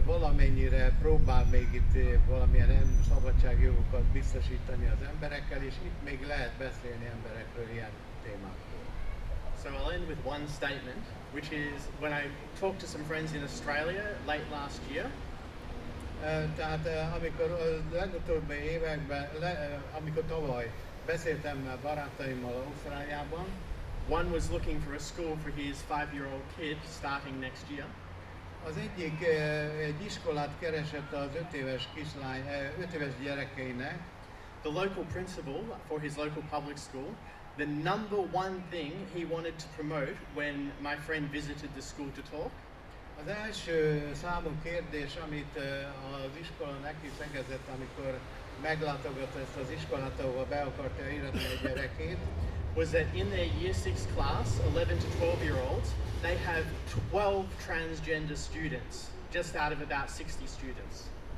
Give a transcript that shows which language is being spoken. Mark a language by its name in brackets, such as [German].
[Hungarian] amire próbál még itt valamilyen szabadságjogokat biztosítani az emberekkel, és itt még lehet beszélni emberekről ilyen témákról. [English] So I'll end with one statement, which is when I talked to some friends in Australia late last year. [Hungarian] Tehát amikor a legutóbbi években, amikor tavaly beszéltem barátaimmal Ausztráliában, [English] one was looking for a school for his 5-year-old kid starting next year. [Hungarian] az egyik egy iskolát keresett az 5 éves kislány, 5 éves gyerekeinek. [English] The local principal for his local public school, the number one thing he wanted to promote when my friend visited the school to talk, [Hungarian] Az első számú kérdés, amit az iskola neki szegezett, amikor meglátogatta ezt az iskolát, ahova be akarta iratni a gyerekét, [English] was that in their year 6 class, 11 to 12-year-olds, they have 12 transgender students, just out of about 60 students.